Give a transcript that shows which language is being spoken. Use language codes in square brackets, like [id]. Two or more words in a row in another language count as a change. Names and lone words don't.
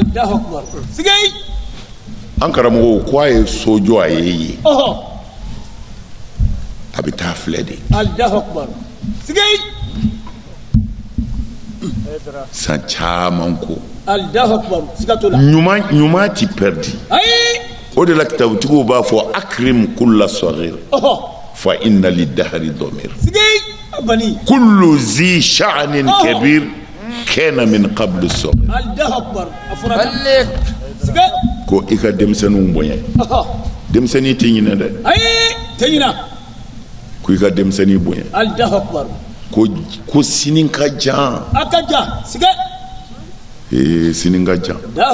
[bm] an karamɔgɔw ko a ye sojɔ a ye ye a bɛ taa filɛ de san caman ko ɲuman ti perdi o de la kitabutigiw b'a fɔ [ar] أكرم كل صغير فإن للدهر ضمير كل ذي شأن كبير كان من قبل صغير [bm] ko i ka denmisɛnninw bonya denmisɛnnin tɛ ɲinɛ dɛ ko i ka denmisɛnnin bonya ko sini ka jan sini ka jan